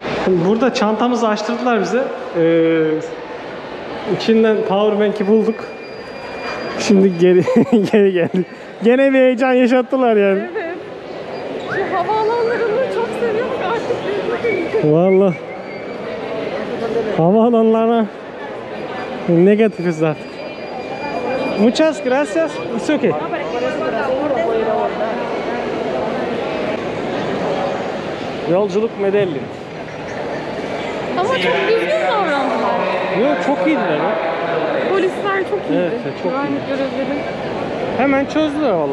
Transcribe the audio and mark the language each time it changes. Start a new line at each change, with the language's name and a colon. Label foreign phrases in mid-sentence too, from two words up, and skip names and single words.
Turkish: Şimdi burada çantamızı açtırdılar bize. İçinden powerbank'i bulduk. Şimdi geri geri geldik. Gene bir heyecan yaşattılar yani. Evet. Şu havaalanlarını çok seviyorum artık. Vallahi havaalanlarına negatifiz artık.
Spanish: Muchas gracias.
English: It's okay. Yolculuk Medellin.
Turkish: Ama çok düzgün davrandılar. Yok, çok iyiydiler ya. Polisler çok iyiydi. Evet, çok Güvenlik görevlileri. Hemen çözdüler valla.